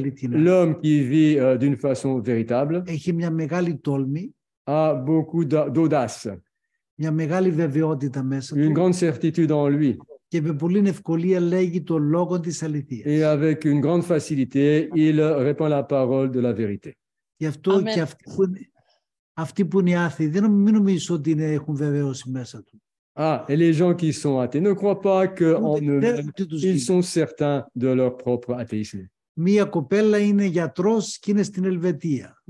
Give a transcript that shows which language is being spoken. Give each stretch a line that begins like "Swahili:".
French: l'homme qui vit d'une façon véritable
Greek: έχει μια μεγάλη τόλμη,
French: a beaucoup d'audace,
Greek: μια μεγάλη βεβαιότητα μέσα
French: une
Greek: του
French: grande certitude en lui,
Greek: και με πολύ ευκολία λέγει το λόγο της αληθείας.
French: Et avec une grande facilité, il répand la parole de la vérité.
Greek: Γι' αυτό και αυτοί που είναι άθεοι, μην νομίζω ότι έχουν βεβαίωση μέσα του.
French: Et les gens qui sont athées ne croient pas qu'en eux-mêmes, ils sont certains de leur propre athéisme.
Greek: Μία κοπέλα είναι γιατρός και είναι στην Ελβετία.